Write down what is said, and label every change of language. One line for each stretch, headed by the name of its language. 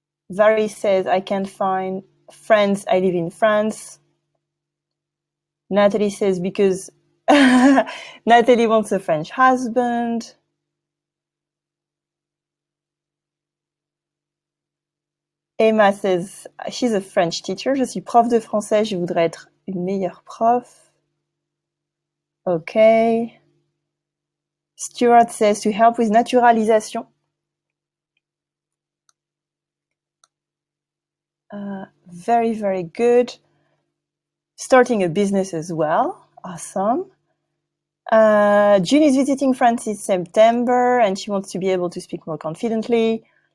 English: Valerie says, I can't find friends. I live in France. Natalie says, because Natalie wants a French husband. Emma says, she's a French teacher.
French: Je suis prof de français. Je voudrais être une meilleure prof.
English: Okay. Stuart says, to help with naturalisation. Very, very good. Starting a business as well. Awesome. June is visiting France in September and she wants to be able to speak more confidently.